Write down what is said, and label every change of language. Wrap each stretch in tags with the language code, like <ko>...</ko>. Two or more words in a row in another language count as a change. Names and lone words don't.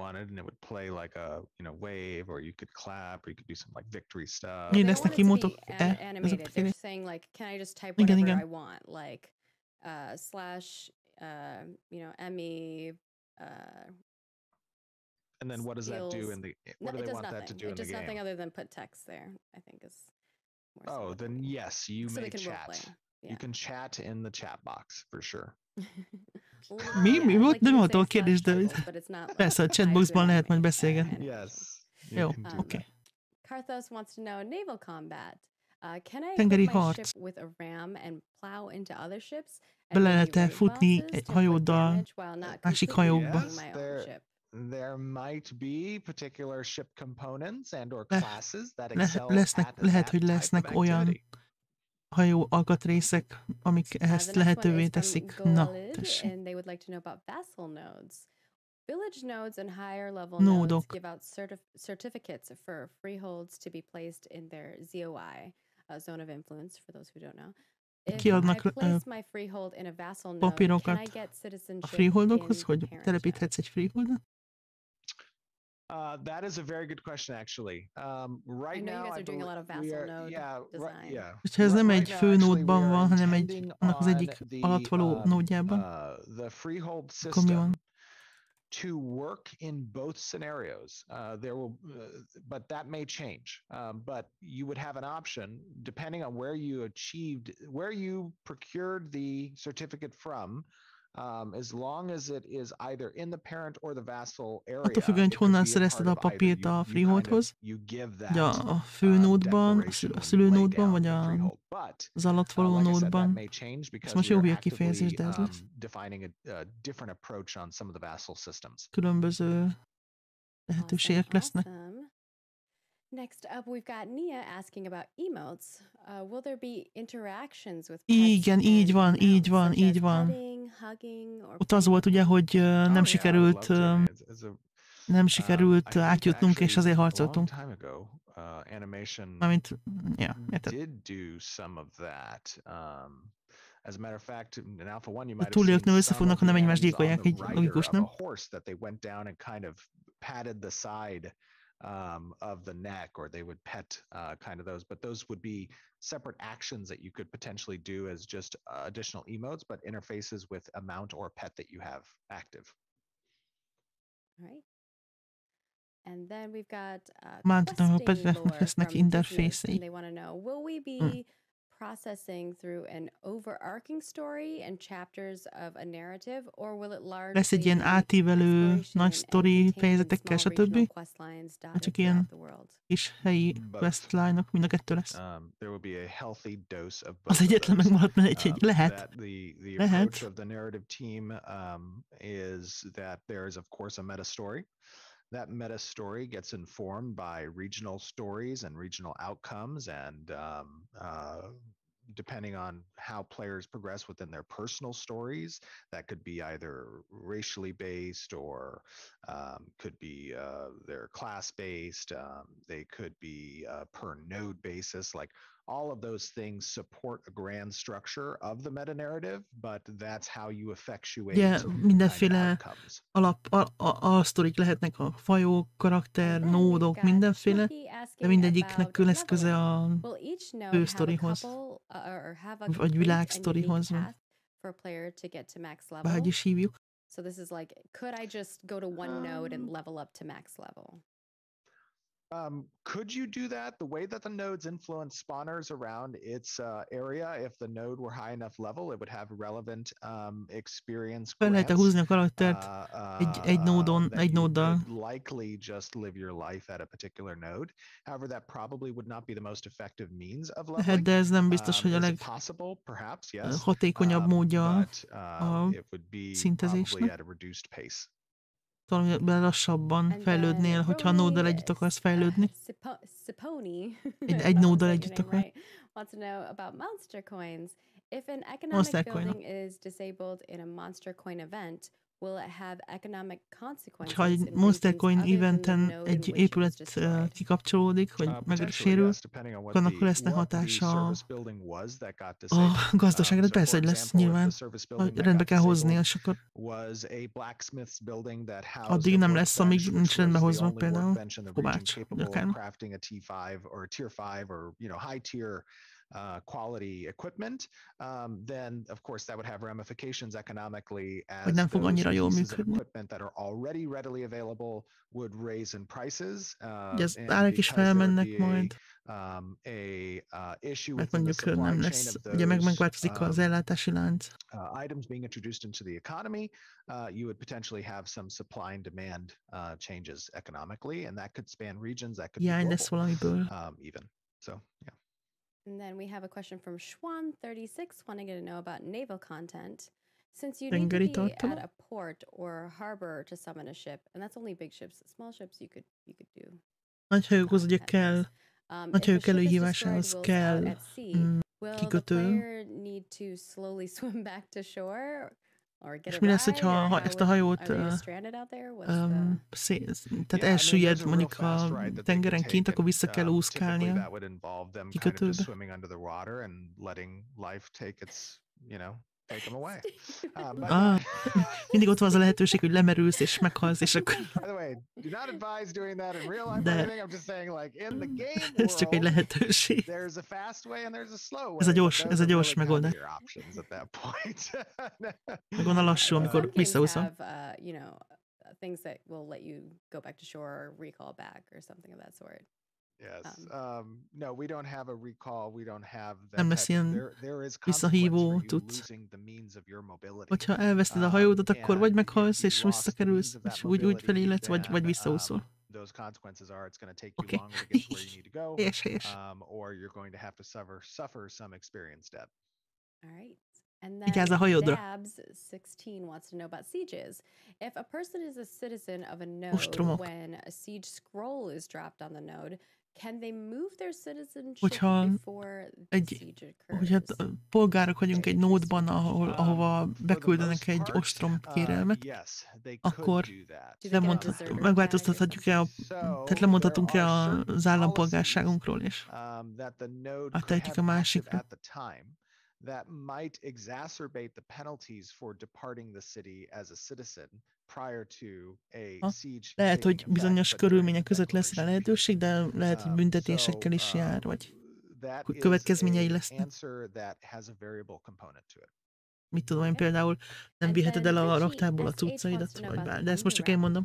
<hu>Mi lesznek emotok? Igen, igen.</hu> <en>And then what does that do in the? What do they want that to do in the game? It does nothing other than put text there. I think is. Oh, then yes, you may chat. You can chat in the chat box for sure.</en> <hu>Mi volt? Nem volt a kérdés, de persze a chatboxban lehet majd beszélgetni.</hu> <en>Yes.</en> <hu>Jó, oké.</hu> <en>Karthos wants to know naval combat. Can I</en> <hu>tengeri</hu> <en>equip my</en> <hu>harc.</hu> <en>ship with a ram and plow into other ships?</en> <hu>Bele lehet-e futni egy hajóddal másik hajókba?</hu> <en>There might be particular ship components and or classes that excel</en> <hu>lehet, hogy lesznek olyan hajó alkatrészek, amik ezt lehetővé teszik. Na, tessék.</hu> <en>And they would like to know about vassal nodes. Village nodes and higher level nodes give out certificates for freeholds to be placed in their ZOI, zone of influence, for those who don't know.</en> <hu>Kiadnak papírokat a freeholdokhoz, hogy telepíthetsz egy freeholdot?</hu> <en>That is a very good question, actually. Right I know you now, guys are doing a lot of vassal node design.</en> <hu>És ez nem egy fő nódban van, hanem annak az egyik</hu> <en>the</en> <hu>alattvaló nódjában.</hu> <en>the freehold</en> <hu>Akkor mi van?</hu> <en>system to work in both scenarios. There will, but that may change. But you would have an option depending on where you procured the certificate from. As long as it is either in the parent or the vassal area.</en> <hu>Attól függően, hogy honnan szerezted a papírt a freeholdhoz, vagy a főnódban, a szülőnódban, vagy az alattvaló nódban. Ez most jó hülye kifejezés, de ez lesz. Különböző lehetőségek lesznek.</hu> <en>Next up, we've got Nia asking about emotes. Will there be interactions with</en> <hu>Igen, így van, így van, így van. Ott az volt ugye, hogy nem sikerült átjutnunk, és azért harcoltunk. Mármint, ja, érted. A túlélőknél összefognak, ha nem egymást gyilkolják, így logikus, nem?</hu> <en>Of the neck, or they would pet kind of those, but those would be separate actions that you could potentially do as just additional emotes, but interfaces with a mount or pet that you have active. All right. And then we've got</en> <hu>lesznek interfészei.</hu> <en>They want to know, will we be processing through an overarching story and chapters of a narrative, or will it largely</en> <hu>lesz egy ilyen átívelő nagy sztori fejezetekkel, stb. Csak ilyen kis helyi questline-ok, mind a kettő lesz. Az egyetlen megmaradt, mert egy lehet. Lehet.</hu> <en>That meta story gets informed by regional stories and regional outcomes, and depending on how players progress within their personal stories, that could be either racially based or could be their class based. They could be per node basis, like all of those things support a grand structure of the meta narrative, but that's how you effectuate</en> <hu>mindenféle alsztorik lehetnek, a fajok, karakter, nódok, mindenféle, de mindegyiknek lesz köze a fősztorihoz, vagy világsztorihoz, bárhogy is hívjuk.</hu> <en>So this is like, could I just go to one node and level up to max level? Could you do that? The way that the nodes influence spawners around its area, if the node were high enough level, it would have relevant experience grants.</en> <hu>Lehet húzni a karaktert egy nóddal.</hu> <en>Likely just live your life at a particular node. However, that probably would not be the most effective means of leveling.</en> <hu>De ez nem biztos, hogy a leghatékonyabb módja a szintezésnek. Valamiben lassabban fejlődnél, hogyha a nóddal együtt akarsz fejlődni. Egy nóddal együtt akarsz.</hu> <en>Monster coin. Is disabled in a monster coin event, will it have economic consequences?</en> <hu>Ha egy Monster Coin eventen egy épület kikapcsolódik, vagy megsérül, annak lesznek hatása a gazdaságra. Persze, hogy lesz nyilván. Rendbe kell hozni, és akkor addig nem lesz, amíg nincs rendbe hozva például kovács, vagy akármi.</hu> <en>Quality equipment, then of course that would have ramifications economically as those equipment that are already readily available would raise in prices.</en> <hu>Az árak is felmennek majd. Mert mondjuk nem lesz, ugye megváltozik az ellátási lánc.</hu> <en>Items being introduced into the economy, you would potentially have some supply and demand changes economically, and that could span regions, that could be</en> <hu>lesz valamiből.</hu> <en>Even. So, yeah. And then we have a question from Schwan36 wanting to know about naval content. Since you need to be at a port or harbor to summon a ship, and that's only big ships, small ships you could do.</en> <hu>Nagy hajókhoz ugye kell, nagy hajók előhívásához kell kikötő.</hu> <en>Need to slowly swim back to shore?</en> <hu>És mi lesz, hogyha ezt a hajót tehát elsüllyed mondjuk a tengeren kint, akkor vissza kell úszkálni a kikötőbe.</hu> <en>take them away.</en> <hu>Mindig ott van az a lehetőség, hogy lemerülsz és meghalsz, és akkor...</hu> <en>By the way, do not advise doing that in real life or anything. I'm just saying, like, in the game</en> <hu>ez csak egy</hu> <en>world,</en> <hu>lehetőség.</hu> <en>there's a fast way and there's a slow way.</en> <hu>Ez a gyors megoldás.</hu> <en>Your options at that point.</en> <hu>Meg van a lassú, amikor visszaúszom.</hu> <en>You know, things that will let you go back to shore or recall back or something of that sort. Yes. No, we don't have a recall. We don't have that.</en> <hu>Nem lesz ilyen visszahívó tudsz. Hogyha elveszted a hajódat, akkor vagy meghalsz, és visszakerülsz, és úgy feléledsz, vagy visszaúszol.</hu> <en>Those consequences are it's going to take you longer to get to where you need to go, or you're going to have to suffer some experience death. All right. And then Dabs 16 wants to know about sieges. If a person is a citizen of a node when a siege scroll is dropped on the node, can they move their citizenship before the siege occurs?</en> <hu>Hogyha polgárok vagyunk egy nódban, ahova beküldenek egy ostrom kérelmet, akkor megváltoztathatjuk-e, tehát lemondhatunk-e az állampolgárságunkról, és áttehetjük a másikra.</hu> <en>That might exacerbate the penalties for departing the city as a citizen prior to a siege.</en> <hu>Lehet, hogy bizonyos körülmények között lesz rá lehetőség, de lehet, hogy büntetésekkel is jár, vagy következményei lesznek. Mit tudom én, például nem viheted el a raktárból a cuccaidat, vagy bár, de ezt most csak én mondom.</hu>